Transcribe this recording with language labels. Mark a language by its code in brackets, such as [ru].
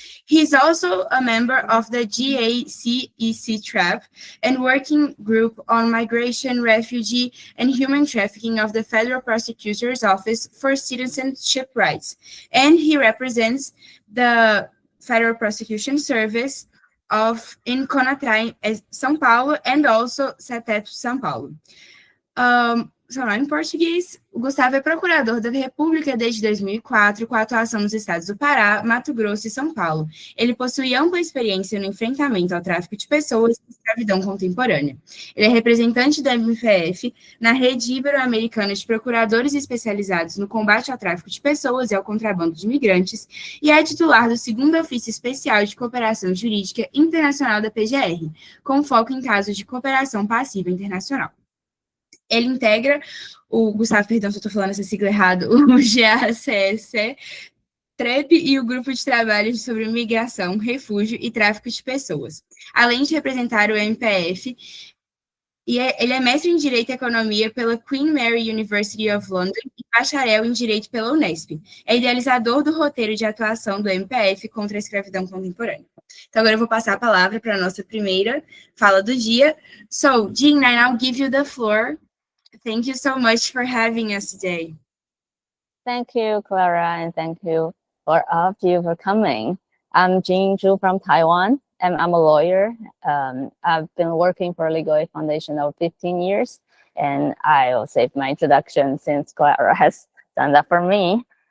[en] He is also a member of the GACEC-TRAP and Working Group on Migration, Refugee, and Human Trafficking of the Federal Prosecutor's Office for Citizenship Rights, and he represents the Federal Prosecution Service in CONATRA, São Paulo, and also CETEP São Paulo. [pt] Em português, o Gustavo é procurador da República desde 2004, com a atuação nos estados do Pará, Mato Grosso e São Paulo. Ele possui ampla experiência no enfrentamento ao tráfico de pessoas e escravidão contemporânea. Ele é representante da MPF na rede ibero-americana de procuradores especializados no combate ao tráfico de pessoas e ao contrabando de imigrantes e é titular do segundo ofício especial de cooperação jurídica internacional da PGR, com foco em casos de cooperação passiva internacional. Ele integra o Gustavo, perdão se eu estou falando essa sigla errado, o GACEC, TREP e o Grupo de Trabalho sobre Migração, Refúgio e Tráfico de Pessoas, além de representar o MPF. Ele é mestre em Direito e Economia pela Queen Mary University of London e bacharel em Direito pela Unesp. É idealizador do roteiro de atuação do MPF contra a escravidão contemporânea. Então, agora eu vou passar a palavra para a nossa primeira fala do dia. [en] So, Jean, I now give you the floor. Thank you so much for having us today. Thank you, Clara, and thank you for all of you for coming. I'm Jean Zhu from Taiwan, and I'm a lawyer. I've been working for Legal Aid Foundation over 15 years, and I'll save my introduction since Clara has done that for me.